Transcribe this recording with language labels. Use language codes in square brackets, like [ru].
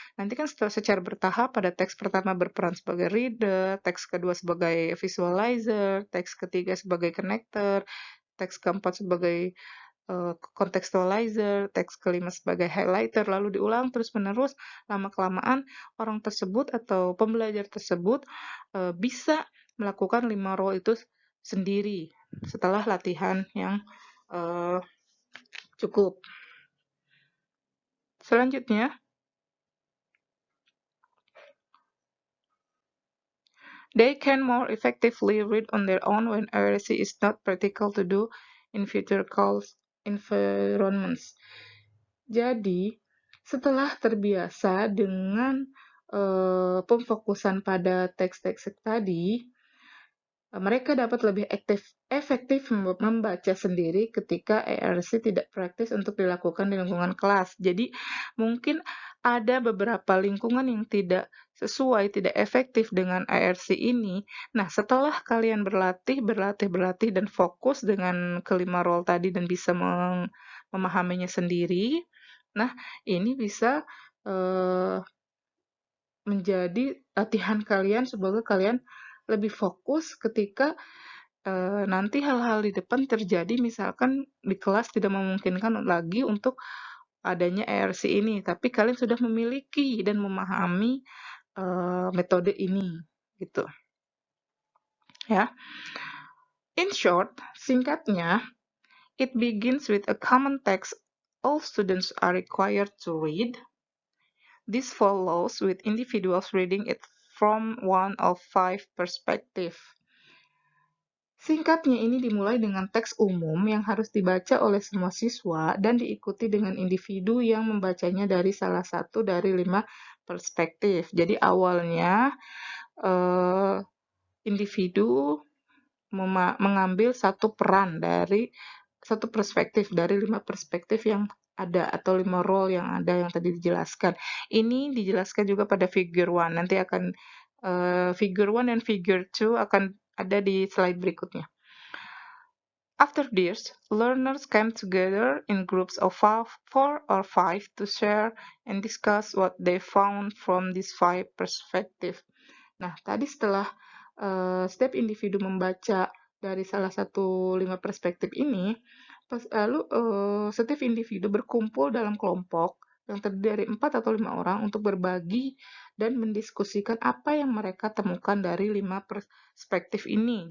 [id] Nanti kan secara bertahap pada teks pertama berperan sebagai reader, teks kedua sebagai visualizer, teks ketiga sebagai connector, teks keempat sebagai contextualizer, teks kelima sebagai highlighter, lalu diulang terus-menerus, lama-kelamaan orang tersebut atau pembelajar tersebut bisa melakukan 5 role itu sendiri setelah latihan yang cukup. Selanjutnya, [en] they can more effectively read on their own when IRC is not practical to do in future calls environments. [id] Jadi, setelah terbiasa dengan pemfokusan pada teks-teks tadi, mereka dapat lebih efektif membaca sendiri ketika ARC tidak praktis untuk dilakukan di lingkungan kelas. Jadi, mungkin ada beberapa lingkungan yang tidak sesuai, tidak efektif dengan ARC ini. Nah, setelah kalian berlatih dan fokus dengan kelima role tadi dan bisa memahaminya sendiri, nah ini bisa menjadi latihan kalian semoga kalian lebih fokus ketika nanti hal-hal di depan terjadi, misalkan di kelas tidak memungkinkan lagi untuk adanya ARC ini, tapi kalian sudah memiliki dan memahami metode ini, gitu. Ya. [en] In short, [id] singkatnya, [en] it begins with a common text all students are required to read. This follows with individuals reading it from one of 5 perspectives. [id] Singkatnya ini dimulai dengan teks umum yang harus dibaca oleh semua siswa dan diikuti dengan individu yang membacanya dari salah satu dari 5 perspektif. Jadi awalnya individu mengambil satu peran dari satu perspektif dari 5 perspektif yang ada atau 5 role yang ada yang tadi dijelaskan. Ini dijelaskan juga pada figure 1. Nanti akan figure 1 dan figure 2 akan ada di slide berikutnya. [en] After this, learners came together in groups of 4 or 5 to share and discuss what they found from these 5 perspectives. [id] Nah, tadi setelah setiap individu membaca dari salah satu 5 perspektif ini, lalu setiap individu berkumpul dalam kelompok yang terdiri dari 4 atau 5 orang untuk berbagi dan mendiskusikan apa yang mereka temukan dari 5 perspektif ini.